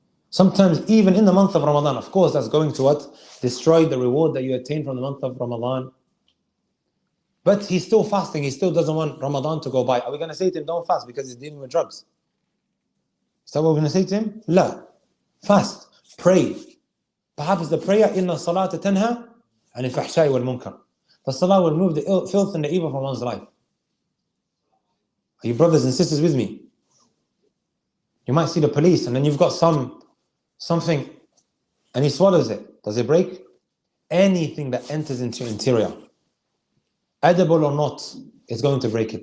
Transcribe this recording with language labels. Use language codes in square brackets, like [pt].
[en] Sometimes even in the month of Ramadan, of course that's going to what? Destroy the reward that you attain from the month of Ramadan. But he's still fasting, he still doesn't want Ramadan to go by. Are we going to say to him, don't fast because he's dealing with drugs? Is that what we're going to say to him? La. Fast. Pray. [ar] Perhaps the prayer, إِنَّ الصَّلَاةَ تَنْهَى عَنِ الْفَحْشَاءِ وَالْمُنْكَرِ. [en] The salah will remove the filth and the evil from one's life. Are you brothers and sisters with me? You might see the police and then you've got something and he swallows it. Does it break? Anything that enters into your interior, edible or not, is going to break it.